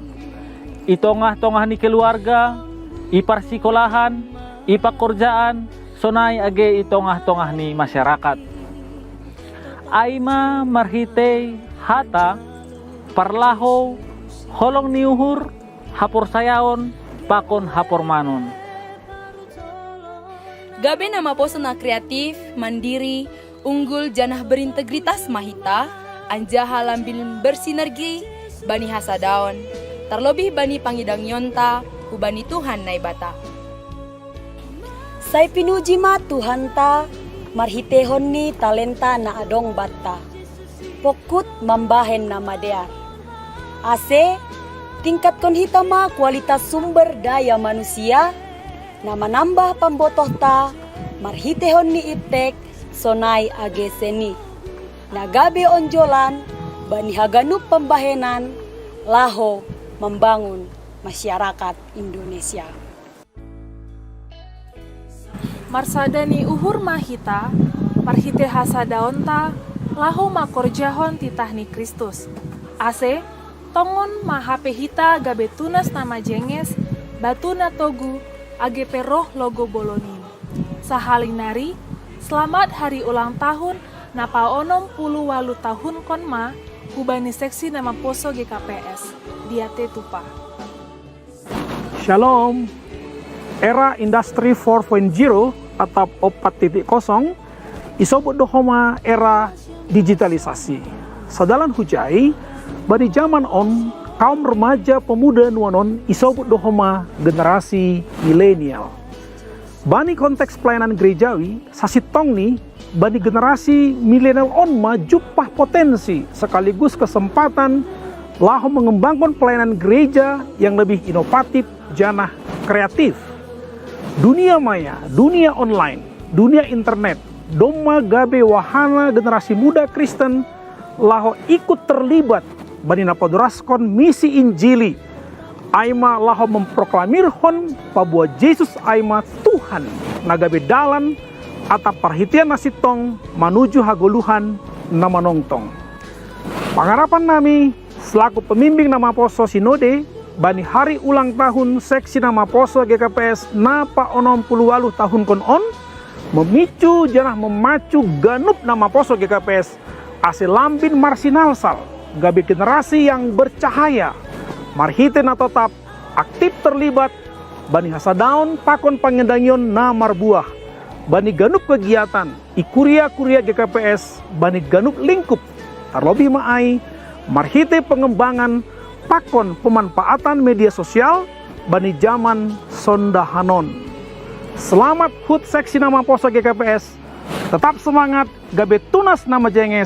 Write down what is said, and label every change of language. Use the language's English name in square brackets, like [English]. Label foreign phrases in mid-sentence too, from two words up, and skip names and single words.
[Batak Simalungun] Itongah-tongah ni keluarga, iparsikolahan, ipakorjaan, sonai age itongah-tongah ni masyarakat. Aima marhite hata, parlaho, holong niuhur, hapor sayaon, pakon hapor manon. Gabe nama Poso na [Indonesian] kreatif, mandiri, unggul [Batak Simalungun] janah berintegritas mahita, anjaha lambin bersinergi, bani hasadaon, terlebih bani pangidang yonta, ubani Tuhan naibata. Say pinuji ma Tuhan ta, marhitehon ni talenta na adong bata. pokut mambahen nama dear. Ase, tingkatkan hitama [Indonesian] kualitas sumber daya manusia, [Batak Simalungun] nama nambah pambotoh ta, marhitehon ni iptek, sonai age seni. Nagabe onjolan, bani haganup pembahenan, laho [Indonesian] membangun masyarakat Indonesia. [Batak Simalungun] Marsadani uhur mahita, marhite hasadaonta, laho makorjahon titahni Kristus. Ase, tongon mahape hita gabe tunas nama jenges, batu natogu, age peroh logo bolonin. Sahalinari, [Indonesian] selamat hari ulang tahun [Batak Simalungun] napa onom 88 tahun konma, hubani seksi nama poso GKPS, diate tupa. Shalom. [Indonesian] Era industri 4.0 atau 4.0 isobut dohoma era digitalisasi. [Batak Simalungun] Sadalan hujai, bani zaman on, [Indonesian] kaum remaja pemuda nuanon isobut dohoma generasi milenial. Bani konteks pelayanan gerejawi, sasitong nih, bani generasi milenial on majupah potensi sekaligus kesempatan lahu mengembangkan pelayanan gereja yang lebih inovatif, janah kreatif. Dunia maya, dunia online, dunia internet, [Batak Simalungun] doma gabe wahana [Indonesian] generasi muda Kristen [Batak Simalungun] laho [Indonesian] ikut terlibat [Batak Simalungun] bani napoduraskon misi Injili. Aima laho memproklamirhon bahwa Yesus aima Tuhan nagabe dalan atap perhitian nasitong menuju hagoluhan nama nongtong. Pangarapan nami selaku pemimpin nama poso sinode bani [Indonesian] hari ulang tahun [Batak Simalungun] seksi nama poso GKPS napa onom 88 tahun kon on memicu janah memacu ganup nama poso GKPS ase lambin marsinalsal gabe [Indonesian] generasi yang bercahaya [Batak Simalungun] marhite na [Indonesian] tetap aktif terlibat [Batak Simalungun] bani hasadaun pakon pangendangion na marbuah bani ganup kegiatan ikuria-kuria GKPS bani ganup lingkup terlebih maai marhite pengembangan pakon pemanfaatan [Indonesian] media sosial [Batak Simalungun] bani zaman sondahanon. [Indonesian] Selamat HUT seksi nama poso GKPS. Tetap semangat gabe tunas nama jenges.